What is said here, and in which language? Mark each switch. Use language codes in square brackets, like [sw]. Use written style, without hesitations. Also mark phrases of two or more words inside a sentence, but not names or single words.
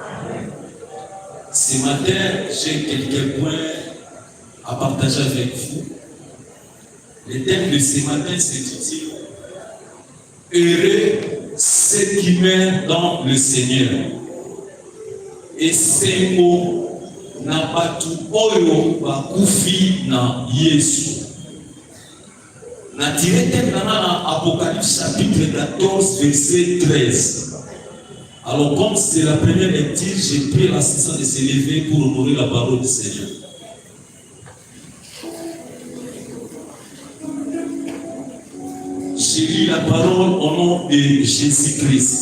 [fr] Ce matin, j'ai quelques points à partager avec vous. Le thème de ce matin s'intitule « Heureux ceux qui meurent dans le Seigneur ». Et ces mots [ln] na batu oyo bakufi na Yesu. Na tirete [fr] dans Apocalypse chapitre 14 verset 13. Alors comme c'est la première lecture, j'ai pris l'assistance de se lever pour honorer la parole du Seigneur. J'ai lu la parole au nom de Jésus-Christ.